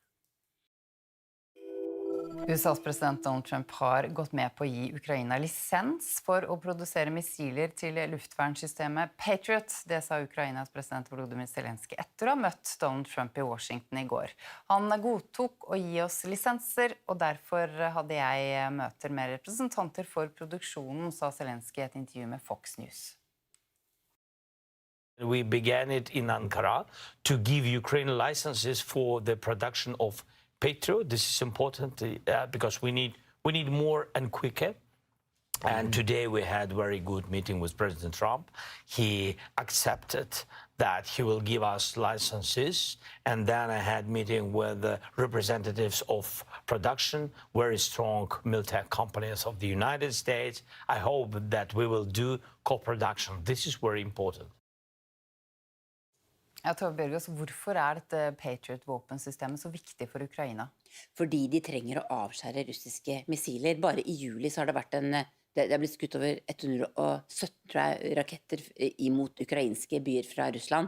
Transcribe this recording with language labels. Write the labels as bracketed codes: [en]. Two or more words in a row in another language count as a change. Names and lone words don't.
[no] USAs president Donald Trump har gått med på å gi Ukraina lisens for å produsere missiler til luftvernsystemet Patriot. Det sa Ukrainas president Volodymyr Zelenskyj etter å ha møtt Donald Trump i Washington i går. Han godtok å gi oss lisenser, og derfor hadde jeg møter med representanter for produksjonen, sa Zelenskyj i et intervju med Fox News. [en] We began it in Ankara to give Ukraine licenses for the production of Patriot. This is important because we need more and quicker. And today we had a very good meeting with President Trump. He accepted that he will give us licenses. And then I had meeting with the representatives of production, very strong military companies of the United States. I hope that we will do co-production. This is very important. [no] Ja, Tove Bjørgaas, hvorfor dette Patriot-våpensystemet så viktig for Ukraina? Fordi de trenger å avskjære russiske missiler. Bare i juli så har det vært det har blitt skutt over 117 raketter imot ukrainske byer fra Russland.